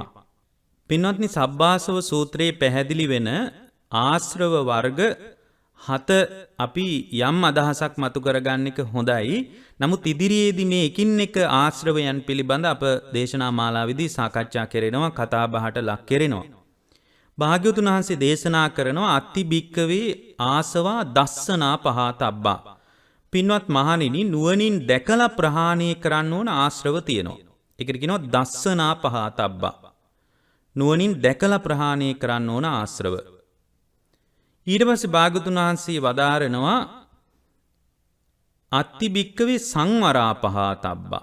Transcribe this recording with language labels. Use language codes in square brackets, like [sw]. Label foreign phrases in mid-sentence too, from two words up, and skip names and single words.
[si] පින්වත්නි සබ්බාසව සූත්‍රයේ පැහැදිලි වෙන ආශ්‍රව වර්ග 7 අපි යම් අදහසක් මතු කරගන්න එක හොඳයි. නමුත් ඉදිරියේදී මේ එකින් එක ආශ්‍රවයන් පිළිබඳ අප දේශනා මාලාවේදී සාකච්ඡා කරනවා, කතා බහට ලක් කරනවා. භාග්‍යවතුන් වහන්සේ දේශනා කරනවා [pi] අත්ති භික්කවේ ආසවා දස්සනා පහතබ්බා. [si] පින්වත් මහණෙනි නුවණින් දැකලා ප්‍රහාණය කරන්න ඕන ආශ්‍රව තියෙනවා. ඒකට කියනවා [pi] දස්සනා පහතබ්බා. [si] නුවණින් දැකලා ප්‍රහාණය කරන්න ඕන ආශ්‍රව. ඊට පස්සේ භාගතුන් වහන්සේ වදාරනවා [pi] අත්ති භික්කවේ සංවරා පහතබ්බා.